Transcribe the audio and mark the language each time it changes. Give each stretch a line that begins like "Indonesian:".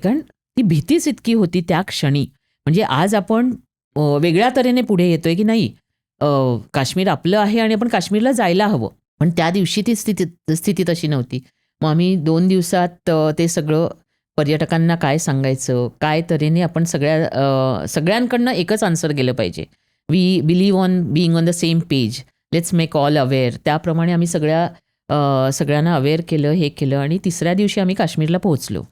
Marathi: कारण ती भीतीच इतकी होती त्या क्षणी. म्हणजे आज आपण वेगळ्या तऱ्हेने पुढे येतोय की नाही, काश्मीर आपलं आहे आणि आपण काश्मीरला जायला हवं. पण त्या दिवशी ती स्थिती तशी नव्हती. मग आम्ही 2 दिवसात ते सगळं पर्यटकांना काय सांगायचं, काय तऱ्हेने आपण सगळ्यांकडनं एकच आन्सर गेलं पाहिजे.
English: We believe on being on the same page, let's make all aware.
Marathi: त्याप्रमाणे आम्ही सगळ्यांना अवेअर केलं, हे केलं आणि तिसऱ्या दिवशी आम्ही काश्मीरला पोहोचलो.